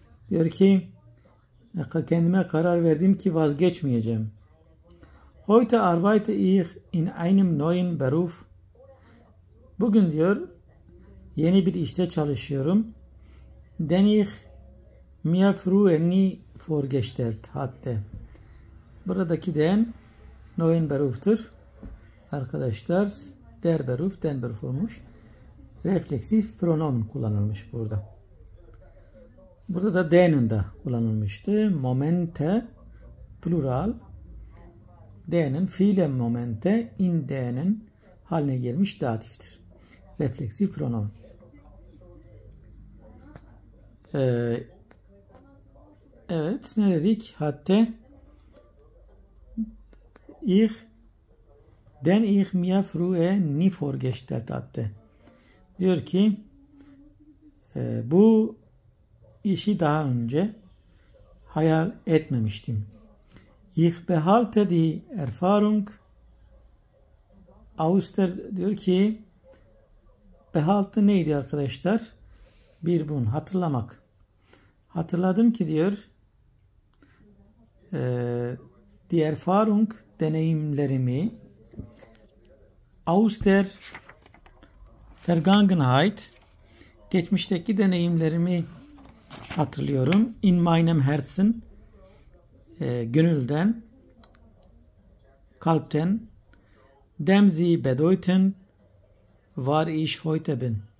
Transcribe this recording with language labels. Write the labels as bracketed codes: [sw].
[tr] Diyor ki, kendime karar verdim ki vazgeçmeyeceğim. [de] Heute arbeite ich in einem neuen Beruf. [tr] Bugün diyor, yeni bir işte çalışıyorum. [de] Den ich mir früher nie vorgestellt hatte. [tr] Buradaki [de] den neuen [tr] Beruf'tur. Arkadaşlar, [de] den Beruf [tr] olmuş. Refleksif pronomen kullanılmış burada. Burada da denen de kullanılmıştı. Momente, plural. Denen, fiile momente, [de] in denen [tr] haline gelmiş datiftir. Refleksif pronomen. Evet, ne dedik? Hatta [de] den ich mir früher nie vorgestellt hatte. [tr] Diyor ki bu işi daha önce hayal etmemiştim. [de] Ich behalte die Erfahrung aus der, [tr] diyor ki behalte neydi arkadaşlar? Hatırlamak. Hatırladım ki diyor [de] die Erfahrung, [tr] deneyimlerimi [de] aus der Vergangenheit, [tr] geçmişteki deneyimlerimi hatırlıyorum. [de] In meinem Herzen, [tr] gönülden, kalpten, [de] dem sie bedeuten, var ich heute bin.